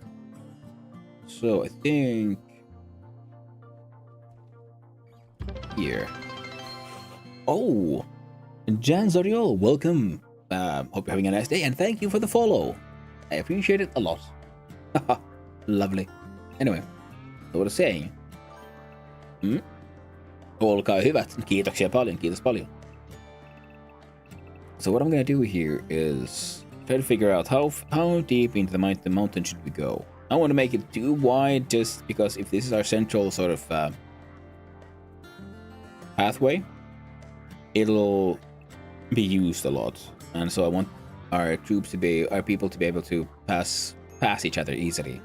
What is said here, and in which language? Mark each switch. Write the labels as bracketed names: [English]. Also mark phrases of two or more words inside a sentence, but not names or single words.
[English] So I think here. Oh, Jan Zoriol, welcome. Hope you're having a nice day, and thank you for the follow. I appreciate it a lot. Lovely. Anyway, so what I was saying. [Finnish] Olkaa hyvät. Kiitoksia paljon. Kiitos paljon. [English] So what I'm gonna do here is try to figure out how deep into the mountain should we go. I don't want to make it too wide, just because if this is our central sort of pathway, it'll be used a lot, and so I want our people to be able to pass each other easily.